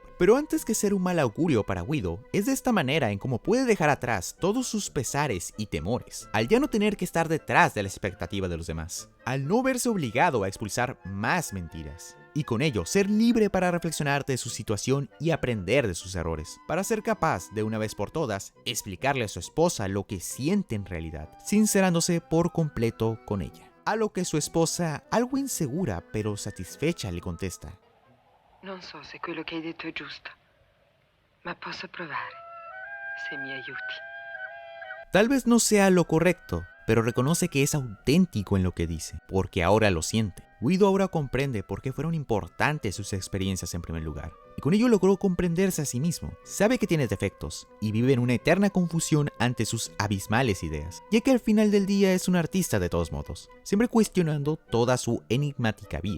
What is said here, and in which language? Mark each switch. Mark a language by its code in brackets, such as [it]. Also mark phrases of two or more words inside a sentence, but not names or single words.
[es] Pero antes que ser un mal augurio para Guido, es de esta manera en cómo puede dejar atrás todos sus pesares y temores, al ya no tener que estar detrás de la expectativa de los demás, al no verse obligado a expulsar más mentiras, y con ello ser libre para reflexionar de su situación y aprender de sus errores, para ser capaz de una vez por todas explicarle a su esposa lo que siente en realidad, sincerándose por completo con ella. A lo que su esposa, algo insegura pero satisfecha, le contesta: [it] Non so se quello che hai detto è giusto, ma posso provare, se mi aiuti. [es] Tal vez no sea lo correcto, pero reconoce que es auténtico en lo que dice, porque ahora lo siente. Guido ahora comprende por qué fueron importantes sus experiencias en primer lugar, y con ello logró comprenderse a sí mismo. Sabe que tiene defectos, y vive en una eterna confusión ante sus abismales ideas, ya que al final del día es un artista de todos modos, siempre cuestionando toda su enigmática vida.